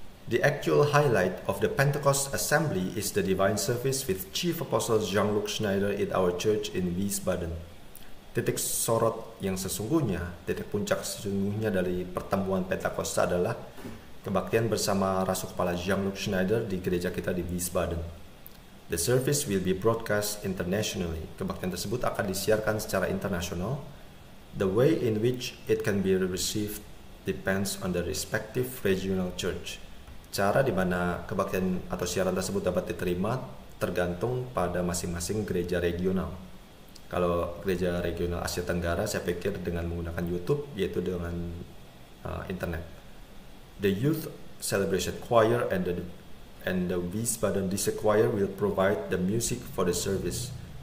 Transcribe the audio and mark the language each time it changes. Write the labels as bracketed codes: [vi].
[en] The actual highlight of the Pentecost Assembly is the divine service with Chief Apostle Jean-Luc Schneider in our church in Wiesbaden. [id] Titik sorot yang sesungguhnya, titik puncak sesungguhnya dari pertemuan Pentakosta adalah kebaktian bersama Rasul Kepala Jean-Luc Schneider di gereja kita di Wiesbaden. [en] The service will be broadcast internationally. [id] Kebaktian tersebut akan disiarkan secara internasional. [en] The way in which it can be received depends on the respective regional church. [id] Cara di mana kebaktian atau siaran tersebut dapat diterima tergantung pada masing-masing gereja regional. Kalau gereja regional Asia Tenggara, saya pikir dengan menggunakan YouTube, yaitu dengan internet. [en] The Youth Celebration Choir and the Wiesbaden District Choir will provide the music for the service.